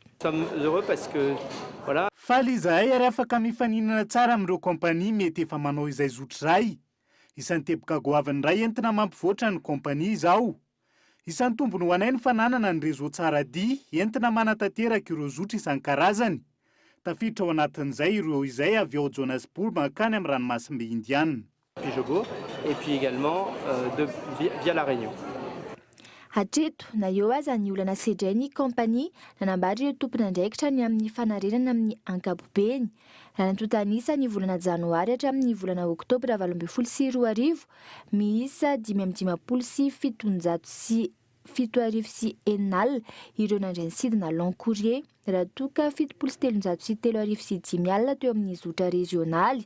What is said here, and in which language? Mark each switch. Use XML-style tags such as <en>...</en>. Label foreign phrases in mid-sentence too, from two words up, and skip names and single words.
<mg>Faly izahay ary afaka mifaninana tsara amin'ireo kompania mety efa manao izay zotra izay. Isan'ny teboka goavany iray entina mampivoatra ny kompania izao. Isan'ny tombony ho anay ny fananana ny réseau tsara dia entina manatanteraka ireo zotra isan-karazany. Tafiditra ao anatin'izay ireo izay avy ao Johannesburg mankany amin'ny ranomasimbe Indiana.</mg> <fr>Et puis également via la Réunion.</fr> <mg>Hatreto na eo aza ny olana sedray ny kompania nanambatra ireo tompony andraikitra ny amin'ny fanarenana amin'ny ankapobeny. Raha nantotanisa ny volana janoary hatramin'ny volana oktobra 2024 miisa 550 sy 700 sy enal ireo nandray ny sidina</mg> <fr>long courrier</fr> <mg>raha toka 700 sy 305 alina teo amin'ny zotra regionaly.</mg>